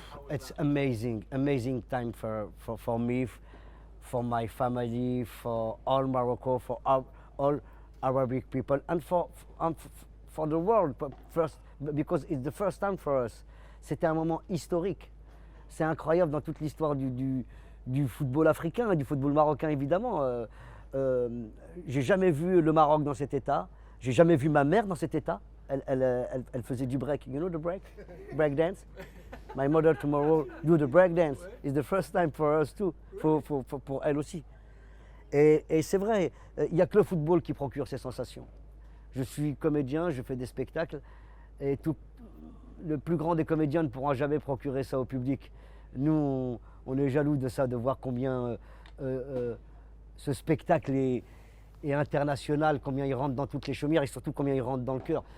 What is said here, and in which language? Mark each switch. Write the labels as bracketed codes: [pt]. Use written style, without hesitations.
[en] it's amazing time for me, for my family, for all Morocco, for all Arabic people, and for the world. First, because it's the first time for us. [fr] C'était un moment historique. C'est incroyable dans toute l'histoire du football africain, du football marocain évidemment. J'ai jamais vu le Maroc dans cet état. J'ai jamais vu ma mère dans cet état. Elle faisait du break. [en] You know the break dance. My mother tomorrow do the break dance. It's the first time for us too, [fr] pour elle aussi. Et c'est vrai, il n'y a que le football qui procure ces sensations. Je suis comédien, je fais des spectacles, et le plus grand des comédiens ne pourra jamais procurer ça au public. Nous, on est jaloux de ça, de voir combien ce spectacle est international, combien il rentre dans toutes les chaumières et surtout combien il rentre dans le cœur.